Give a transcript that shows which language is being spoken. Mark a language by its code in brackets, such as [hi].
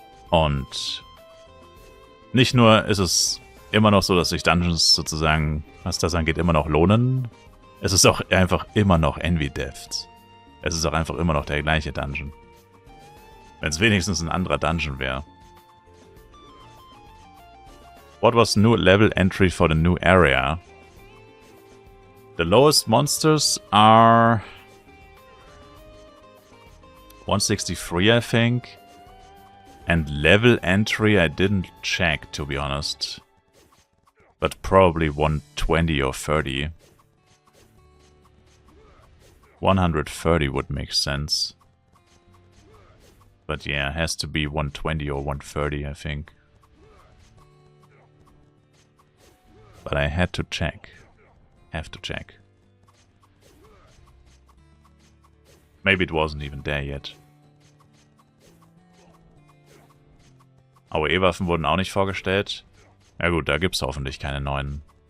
[de] Und nicht nur ist es immer noch so, dass sich Dungeons sozusagen, was das angeht, immer noch lohnen. Es ist auch einfach immer noch Envy Depths. Es ist auch einfach immer noch der gleiche Dungeon. Wenn es wenigstens ein anderer Dungeon wäre. [en] What was new level entry for the new area? The lowest monsters are 163, I think. And level entry I didn't check, to be honest. But probably 120 or 30. 130 would make sense. But yeah, it has to be 120 or 130, I think. But I had to check. Have to check. Maybe it wasn't even there yet. [de] AOE-Waffen wurden auch nicht vorgestellt. Ja gut, da gibt's hoffentlich keine neuen.